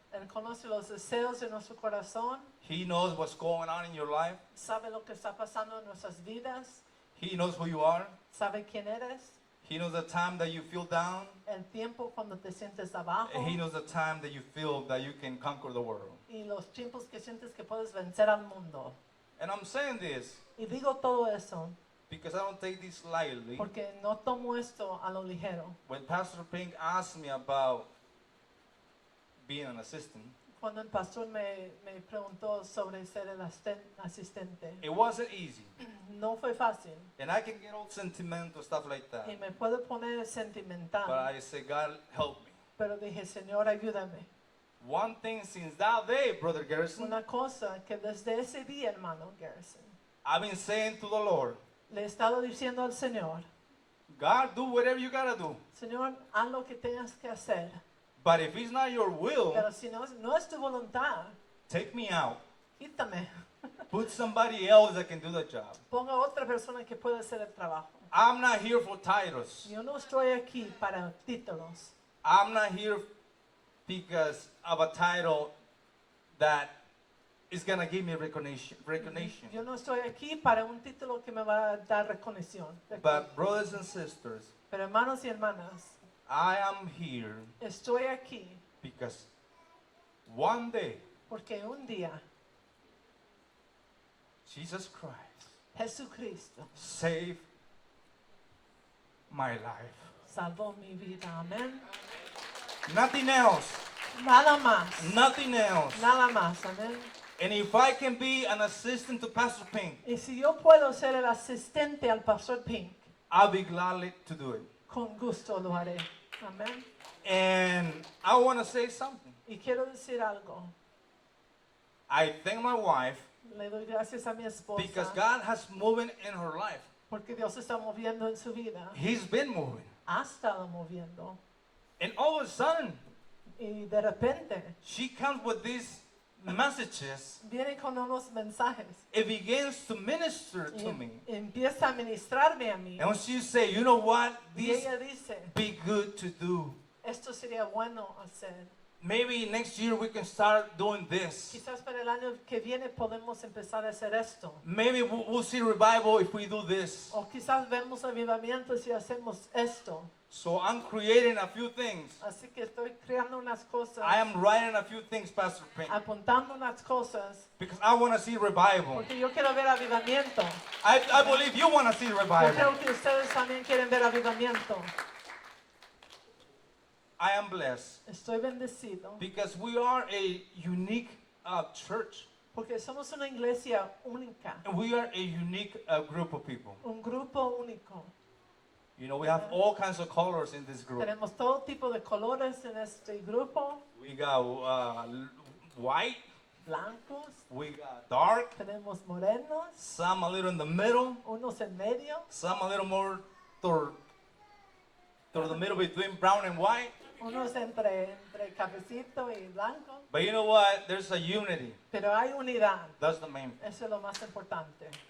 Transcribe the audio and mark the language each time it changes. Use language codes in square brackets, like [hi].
[es] Él conoce los deseos de nuestro corazón, [en] He knows what's going on in your life. [es] sabe lo que está pasando en nuestras vidas, [en] He knows who you are. [es] sabe quién eres, [en] He knows the time that you feel down. [es] el tiempo cuando te sientes abajo [en] And He knows the time that you feel that you can conquer the world. [es] y los tiempos que sientes que puedes vencer al mundo. [en] And I'm saying this [es] Y digo todo eso [en] because I don't take this lightly. [es] porque no tomo esto a lo ligero. [en] When Pastor Pink asked me about being an assistant, [es] Cuando el pastor me preguntó sobre ser el asistente, [en] it wasn't easy. [es] no fue fácil [en] And I can get all sentimental, stuff like that. [es] y me puedo poner [en] But [es] sentimental, [en] I say, God, help me. [es] pero dije, Señor, ayúdame. [en] One thing since that day, Brother Garrison, [es] Una cosa que desde ese día, hermano Garrison, [en] I've been saying to the Lord, [es] le he estado diciendo al Señor, [en] God, do whatever you gotta do. [es] Señor, haz lo que tengas que hacer, [en] But if it's not your will, [es] pero si no es tu voluntad, [en] take me out. [es] quítame, [en] Put somebody else that can do the job. [es] ponga otra persona que pueda hacer el trabajo. [en] I'm not here for titles. [es] Yo no estoy aquí para títulos. [en] I'm not here because of a title that is gonna give me recognition. [es] Yo no estoy aquí para un título que me va a dar reconocimiento. [en] But brothers and sisters, [es] Pero hermanos y hermanas, [en] I am here [es] estoy aquí [en] because one day [es] porque un día [en] Jesus Christ [es] Jesucristo [en] saved my life. [es] salvó mi vida. Amén. [en] Nothing else. [es] Nada más. [en] Nothing else. [es] Nada más. Amén. [en] And if I can be an assistant to Pastor Pink, [es] Y si yo puedo ser el asistente al Pastor Pink, [en] I'll be glad to do it. [es] con gusto lo haré. Amén. [en] And I want to say something. [es] Y quiero decir algo. [en] I thank my wife [es] Le doy gracias a mi [en] because [es] esposa [en] God has moving in her life. [es] porque Dios está moviendo en su vida. [en] He's been moving. [es] Ha estado moviendo. [en] And all of a sudden, [es] Y de repente [en] she comes with these messages. [es] viene con unos mensajes. [en] It begins to minister [es] Y [en] to me. [es] empieza a ministrarme a mí. [en] And when she say, you know what, [es] Y [en] this [es] ella dice, [en] be good to do. [es] esto sería bueno hacer. [en] Maybe next year we can start doing this. [es] Quizás para el año que viene podemos empezar a hacer esto. [en] Maybe we'll see revival if we do this. [es] O quizás vemos avivamientos si hacemos esto. [en] So I'm creating a few things. [es] Así que estoy creando unas cosas, [en] I am writing a few things, Pastor Pink, [es] apuntando unas cosas, [en] because I want to see revival. [es] porque yo quiero ver avivamiento. [en] I believe you want to see [es] Yo [en] revival. [es] creo que ustedes también quieren ver avivamiento. [en] I am blessed [es] Estoy bendecido [en] because we are a unique church. [es] porque somos una iglesia única, [en] And we are a unique group of people. [es] un grupo único. [en] You know, we have all kinds of colors in this group. [es] Tenemos todo tipo de colores en este grupo, [en] We got white, [es] blancos, [en] we got dark, [es] tenemos morenos, [en] some a little in the middle, [es] unos en medio, [en] some a little more toward the middle between brown and white. [es] unos entre cafecito y blanco, [en] But you know what? There's a unity. [es] pero hay unidad, [en] That's the main. [es] eso es lo más importante.